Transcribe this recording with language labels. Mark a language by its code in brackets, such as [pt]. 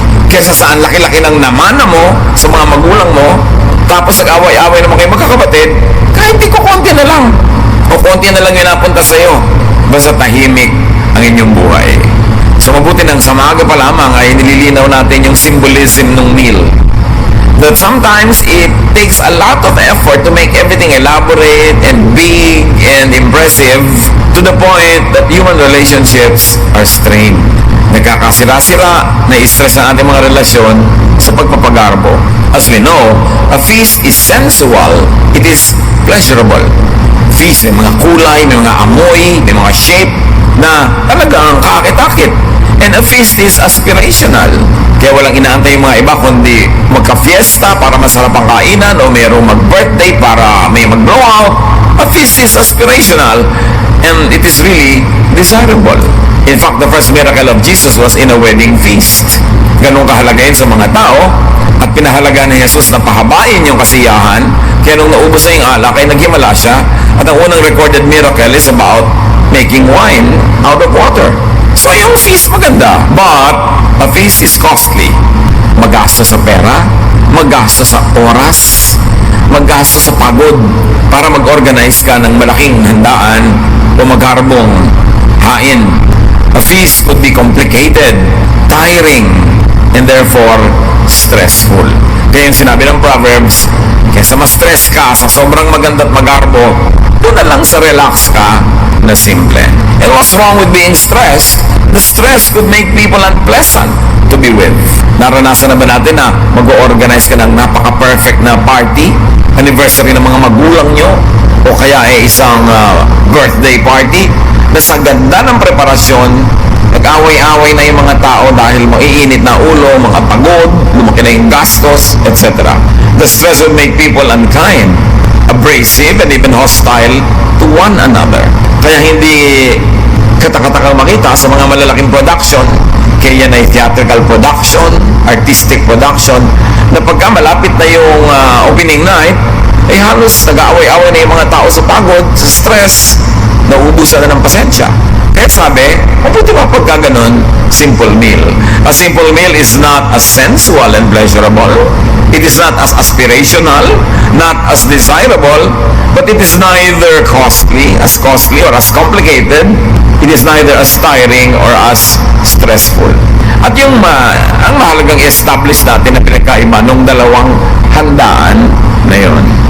[tl] Kesa saan laki-laki ng namana mo sa mga magulang mo, tapos nag-away-away naman kayo magkakapatid, kahit di ko konti na lang. O konti na lang yung napunta sa'yo. Basta tahimik ang inyong buhay. So mabuti nang sa maaga pa lamang ay nililinaw natin yung symbolism ng meal. [en] That sometimes it takes a lot of effort to make everything elaborate and big and impressive to the point that human relationships are strained. [tl] Nagkakasira-sira, na-stress ang ating mga relasyon sa pagpapagarbo. [en] As we know, a feast is sensual, it is pleasurable. [tl] Feast, may mga kulay, may mga amoy, may mga shape na talagang kakit-akit. [en] And a feast is aspirational. [tl] Kaya walang inaantay yung mga iba kundi magka-fiesta para masarap ang kainan o mayroong mag-birthday para may mag-blowout. [en] A feast is aspirational and it is really desirable. In fact, the first miracle of Jesus was in a wedding feast. [tl] Ganun kahalaga yun sa mga tao at pinahalaga ni Jesus na pahabain yung kasiyahan. Kaya nung naubos na yung alak ay naghimala siya at ang unang [en] recorded miracle is about making wine out of water. So yung feast maganda, but a feast is costly. [tl] Magastos sa pera, magastos sa oras, magastos sa pagod para mag-organize ka ng malaking handaan o magharbong hain. [en] A feast could be complicated, tiring, and therefore stressful. [tl] Kaya yung sinabi ng Proverbs, kaysa ma-stress ka sa sobrang maganda at magarbo, doon na lang sa relax ka na simple. [en] And what's wrong with being stressed? The stress could make people unpleasant to be with. [tl] Naranasan na ba natin na mag-organize ka ng napaka-perfect na party, anniversary ng mga magulang nyo, o kaya ay isang birthday party, na sa ganda ng preparasyon, nag-away-away na yung mga tao dahil maiinit na ulo, mga pagod, lumaki na yung gastos, etc. [en] The stress would make people unkind, abrasive, and even hostile to one another. [tl] Kaya hindi katakataka makita sa mga malalaking production, kaya yan ay [en] theatrical production, artistic production, [tl] na pagka malapit na yung opening night, halos nag-aaway-away na yung mga tao sa pagod, sa stress, nauubusan na ng pasensya. Kaya sabi, mabuti ba pagka ganun, simple meal. [en] A simple meal is not as sensual and pleasurable. It is not as aspirational, not as desirable, but it is neither costly or as complicated. It is neither as tiring or as stressful. [tl] At yung ang mahalagang i-establish natin na pinagkaiba nung dalawang handaan na yun.